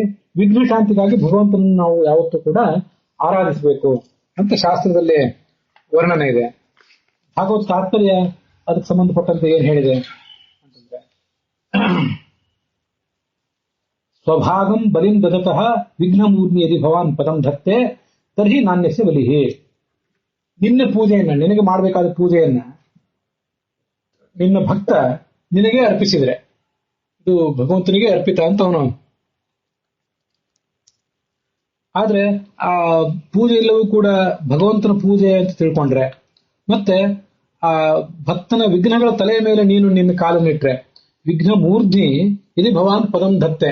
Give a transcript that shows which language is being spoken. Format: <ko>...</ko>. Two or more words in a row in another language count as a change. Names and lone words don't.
<kn>ವಿಘ್ನ ಶಾಂತಿಗಾಗಿ ಭಗವಂತನನ್ನು ನಾವು ಯಾವತ್ತೂ ಕೂಡ ಆರಾಧಿಸಬೇಕು ಅಂತ ಶಾಸ್ತ್ರದಲ್ಲಿ ವರ್ಣನೆ ಇದೆ. ಭಾಗವತ ತಾತ್ಪರ್ಯ ಅದಕ್ಕೆ ಸಂಬಂಧಪಟ್ಟಂತೆ ಏನ್ ಹೇಳಿದೆ ಅಂತಂದ್ರೆ,</kn> <sa>ಸ್ವಭಾಗಂ ಬಲಿಂ ದದತಃ ವಿಘ್ನಮೂರ್ಮಿ ಯದಿ ಭವಾನ್ ಪದಂ ಧತ್ತೆ ತರ್ಹಿ ನಾಣ್ಯಸ್ಯ ಬಲಿಹಿ.</sa> <kn>ನಿನ್ನ ಪೂಜೆಯನ್ನ, ನಿನಗೆ ಮಾಡಬೇಕಾದ ಪೂಜೆಯನ್ನ ನಿನ್ನ ಭಕ್ತ ನಿನಗೆ ಅರ್ಪಿಸಿದ್ರೆ ಇದು ಭಗವಂತನಿಗೆ ಅರ್ಪಿತ ಅಂತ ಅವನು. ಆದ್ರೆ ಆ ಪೂಜೆ ಎಲ್ಲವೂ ಕೂಡ ಭಗವಂತನ ಪೂಜೆ ಅಂತ ತಿಳ್ಕೊಂಡ್ರೆ, ಮತ್ತೆ ಆ ಭಕ್ತನ ವಿಘ್ನಗಳ ತಲೆಯ ಮೇಲೆ ನೀನು ನಿನ್ನ ಕಾಲನ್ನಿಟ್ರೆ</kn> <sa>ವಿಘ್ನ ಮೂರ್ಧಿ ಇಲ್ಲಿ ಭವಾನ್ ಪದಂ ಧತ್ತೆ.</sa>